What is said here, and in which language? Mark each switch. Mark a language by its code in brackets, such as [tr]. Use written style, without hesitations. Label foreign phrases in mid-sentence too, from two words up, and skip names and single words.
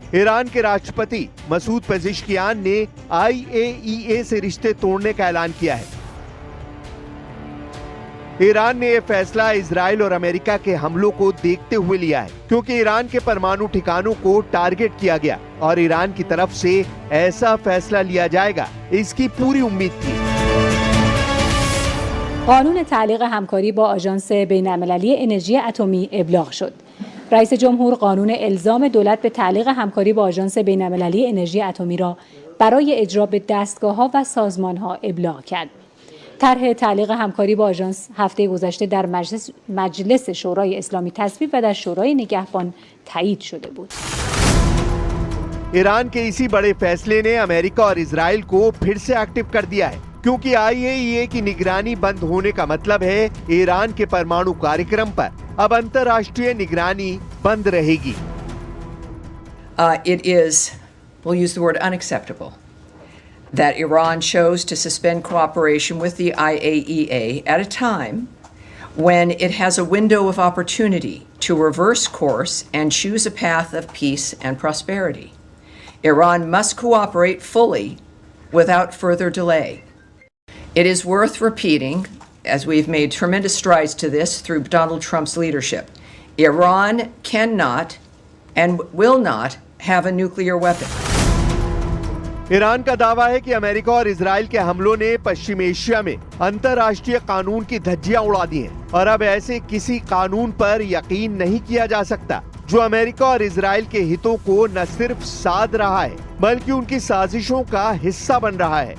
[hi] ईरान के राष्ट्रपति मसूद पेज़ेश्कियान ने IAEA से रिश्ते तोड़ने का ऐलान किया है। ईरान ने यह फैसला इजराइल और अमेरिका के हमलों को देखते हुए लिया है, क्योंकि ईरान के परमाणु ठिकानों को टारगेट किया गया और ईरान की तरफ से ऐसा फैसला लिया जाएगा, इसकी पूरी उम्मीद थी। [fa] قانون تعلیق همکاری با آژانس بین‌المللی انرژی اتمی ابلاغ شد. رئیس جمهور قانون الزام دولت به تعلیق همکاری با آژانس بین‌المللی انرژی اتمی را برای اجرا به دستگاه‌ها و سازمان‌ها ابلاغ کرد. طرح تعلیق همکاری با آژانس هفته گذشته در مجلس شورای اسلامی تصویب و در شورای نگهبان تایید شده بود. [hi] ईरान के इसी बड़े फैसले ने अमेरिका और इजराइल को फिर से एक्टिव कर दिया है, क्योंकि IAEA की निगरानी बंद होने का मतलब है ईरान के परमाणु कार्यक्रम पर अब अंतर्राष्ट्रीय निगरानी बंद रहेगी। [en] It is, we'll use the word unacceptable, that Iran chose to suspend cooperation with the IAEA at a time when it has a window of opportunity to reverse course and choose a path of peace and prosperity. Iran must cooperate fully without further delay. It is worth repeating, as we've made tremendous strides to this through Donald Trump's leadership, Iran cannot and will not have a nuclear weapon. [hi] ईरान का दावा है कि अमेरिका और इजराइल के हमलों ने पश्चिम एशिया में अंतर्राष्ट्रीय कानून की धज्जियां उड़ा दी हैं और अब ऐसे किसी कानून पर यकीन नहीं किया जा सकता जो अमेरिका और इजराइल के हितों को न सिर्फ साध रहा है बल्कि उनकी साजिशों का हिस्सा बन रहा है।